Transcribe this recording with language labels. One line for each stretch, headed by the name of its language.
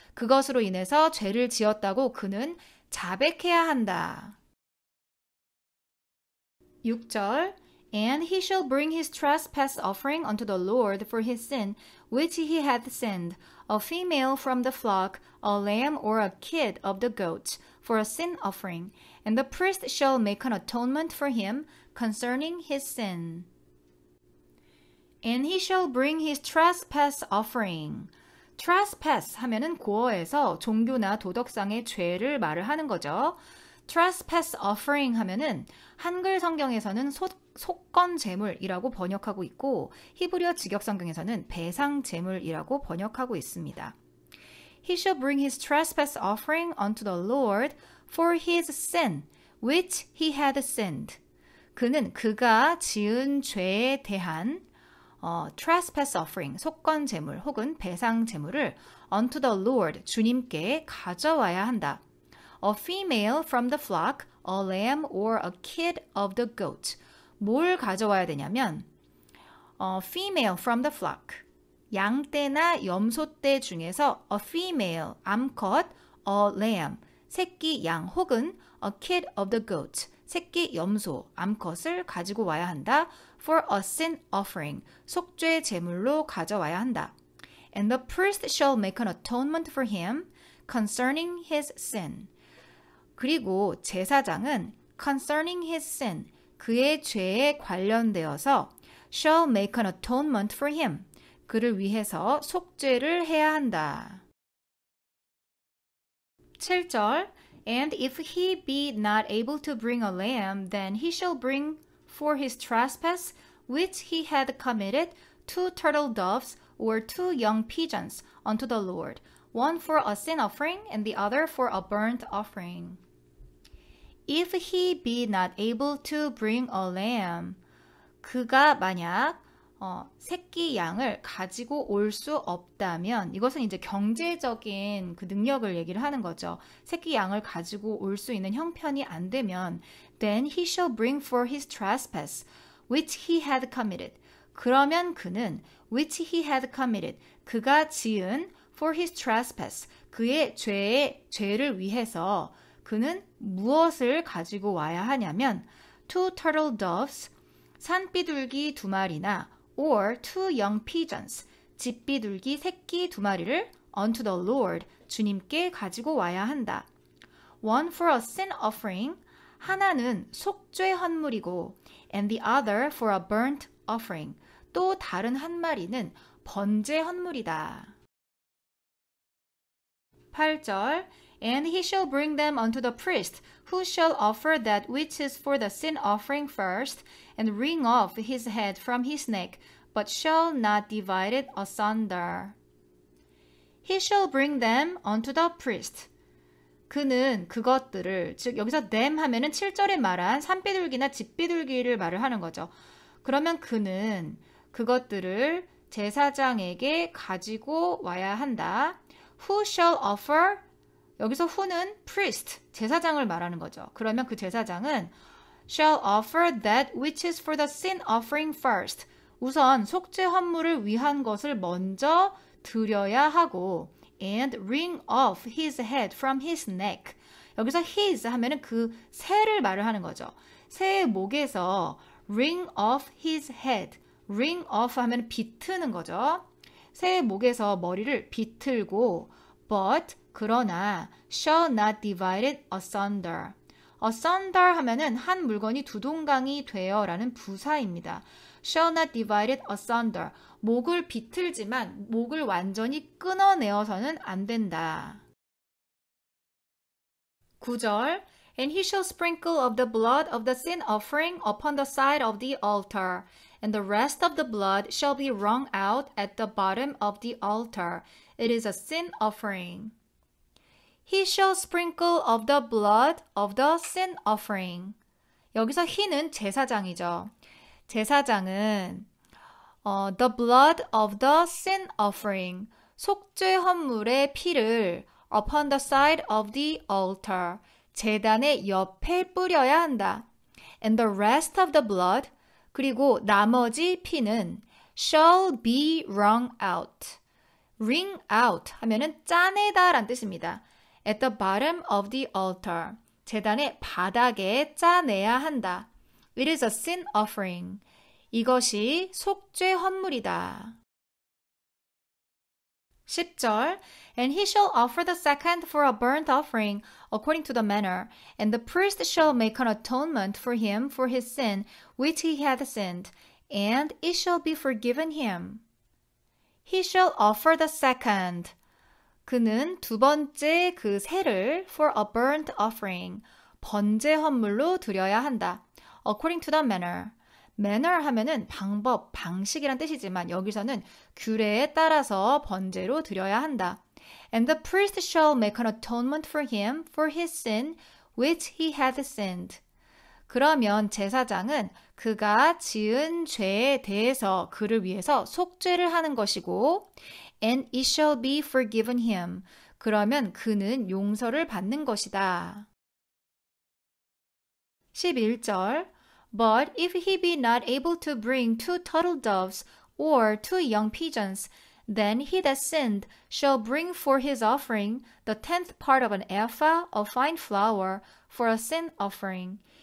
Korean: 그것으로 인해서 죄를 지었다고 그는 자백해야 한다.
English: 6절 And he shall bring his trespass offering unto the Lord for his sin, which he hath sinned, a female from the flock, a lamb or a kid of the goats, for a sin offering. And the priest shall make an atonement for him concerning his sin. And he shall bring his trespass offering.
Korean: trespass 하면은 고어에서 종교나 도덕상의 죄를 말을 하는 거죠. trespass offering 하면은 한글 성경에서는 속건 제물이라고 번역하고 있고 히브리어 직역 성경에서는 배상 제물이라고 번역하고 있습니다.
English: He shall bring his trespass offering unto the Lord for his sin, which he had sinned.
Korean: 그는 그가 지은 죄에 대한
English: trespass offering,
Korean: 속건 제물 혹은 배상 제물을
English: unto the Lord,
Korean: 주님께 가져와야 한다.
English: A female from the flock, a lamb or a kid of the goat.
Korean: 뭘 가져와야 되냐면
English: female from the flock,
Korean: 양떼나 염소떼 중에서 a female, 암컷, a lamb, 새끼 양 혹은
English: a kid of the goat,
Korean: 새끼 염소, 암컷을 가지고 와야 한다.
English: For a sin offering,
Korean: 속죄 제물로 가져와야 한다.
English: And the priest shall make an atonement for him concerning his sin.
Korean: 그리고 제사장은
English: concerning his sin,
Korean: 그의 죄에 관련되어서
English: shall make an atonement for him,
Korean: 그를 위해서 속죄를 해야 한다.
English: 7절 And if he be not able to bring a lamb, then he shall bring for his trespass, which he had committed, 2 turtle doves or 2 young pigeons unto the Lord, one for a sin offering and the other for a burnt offering. If he be not able to bring a lamb,
Korean: 그가 만약 새끼 양을 가지고 올 수 없다면, 이것은 이제 경제적인 그 능력을 얘기를 하는 거죠. 새끼 양을 가지고 올 수 있는 형편이 안 되면
English: then he shall bring for his trespass, which he had committed.
Korean: 그러면 그는
English: which he had committed,
Korean: 그가 지은
English: for his trespass,
Korean: 그의 죄를 위해서 그는 무엇을 가지고 와야 하냐면
English: two turtle doves,
Korean: 산비둘기 2마리나
English: or two young pigeons,
Korean: 집비둘기 새끼 2마리를
English: unto the Lord,
Korean: 주님께 가지고 와야 한다.
English: One for a sin offering,
Korean: 하나는 속죄 헌물이고
English: and the other for a burnt offering,
Korean: 또 다른 한 마리는 번제 헌물이다.
English: 8절 And he shall bring them unto the priest, who shall offer that which is for the sin offering first, and wring off his head from his neck, but shall not divide it asunder. He shall bring them unto the priest.
Korean: 그는 그것들을, 즉 여기서 them 하면은 7절에 말한 산비둘기나 집비둘기를 말을 하는 거죠. 그러면 그는 그것들을 제사장에게 가지고 와야 한다.
English: Who shall offer?
Korean: 여기서 who는 priest, 제사장을 말하는 거죠. 그러면 그 제사장은
English: shall offer that which is for the sin offering first.
Korean: 우선 속죄 헌물을 위한 것을 먼저 드려야 하고
English: and wring off his head from his neck.
Korean: 여기서 his 하면은 그 새를 말을 하는 거죠. 새의 목에서
English: wring off his head.
Korean: wring off 하면 비트는 거죠. 새의 목에서 머리를 비틀고
English: but
Korean: 그러나
English: shall not divide it asunder.
Korean: asunder 하면은 한 물건이 두 동강이 되어라는 부사입니다.
English: shall not divide it asunder.
Korean: 목을 비틀지만 목을 완전히 끊어내어서는 안 된다.
English: 9절 And he shall sprinkle of the blood of the sin offering upon the side of the altar, and the rest of the blood shall be wrung out at the bottom of the altar. It is a sin offering. He shall sprinkle of the blood of the sin offering.
Korean: 여기서 he는 제사장이죠. 제사장은
English: the blood of the sin offering,
Korean: 속죄 헌물의 피를
English: upon the side of the altar,
Korean: 제단의 옆에 뿌려야 한다.
English: And the rest of the blood,
Korean: 그리고 나머지 피는
English: shall be wrung out.
Korean: wring out 하면은 짜내다 라는 뜻입니다.
English: At the bottom of the altar,
Korean: 제단의 바닥에 짜내야 한다.
English: It is a sin offering.
Korean: 이것이 속죄 헌물이다.
English: 10절 And he shall offer the second for a burnt offering according to the manner, and the priest shall make an atonement for him for his sin which he hath sinned, and it shall be forgiven him. He shall offer the second.
Korean: 그는 두 번째 그 새를
English: for a burnt offering,
Korean: 번제 헌물로 드려야 한다.
English: According to the manner.
Korean: manner 하면은 방법, 방식이란 뜻이지만 여기서는 규례에 따라서 번제로 드려야 한다.
English: And the priest shall make an atonement for him for his sin which he hath sinned.
Korean: 그러면 제사장은 그가 지은 죄에 대해서 그를 위해서 속죄를 하는 것이고
English: and it shall be forgiven him.
Korean: 그러면 그는 용서를 받는 것이다.
English: 11절 But if he be not able to bring 2 turtle doves or 2 young pigeons, then he that sinned shall bring for his offering the 10th part of an ephah of fine flour for a sin offering.